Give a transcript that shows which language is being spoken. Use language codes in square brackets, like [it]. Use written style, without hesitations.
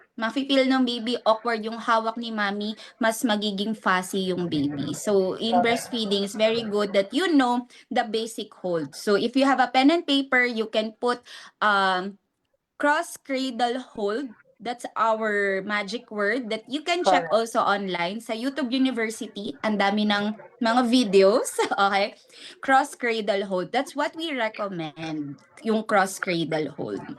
[tl] Mafe-feel ng baby awkward yung hawak ni mommy, mas magiging fussy yung baby. [en] So, in breastfeeding, it's very good that you know the basic hold. So, if you have a pen and paper, you can put cross-cradle hold. That's our magic word that you can check also online sa YouTube University. [tl] Ang dami ng mga videos, okay? [en] Cross-cradle hold. That's what we recommend, yung cross-cradle hold.